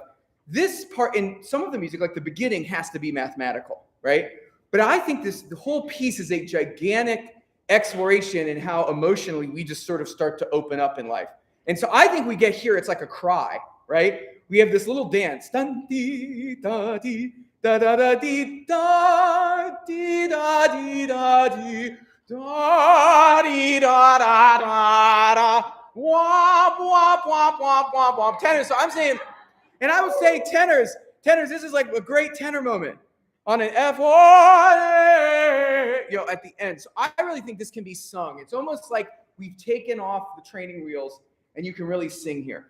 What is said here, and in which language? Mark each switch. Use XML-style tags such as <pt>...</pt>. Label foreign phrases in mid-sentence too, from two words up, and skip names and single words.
<en>This part in some of the music, like the beginning, has to be mathematical, right? But I think the whole piece is a gigantic exploration in how emotionally we just sort of start to open up in life. And so I think we get here, it's like a cry, right? We have this little dance. Dun, dee, da, dee, da, da, da, dee, da, dee, da, dee, da, dee, da, dee, da, da, da, da, womp, womp, womp, womp, womp, womp. Tenors. So I'm saying, and I would say tenors, this is like a great tenor moment on an F, at the end. So I really think this can be sung. It's almost like we've taken off the training wheels and you can really sing here.</en>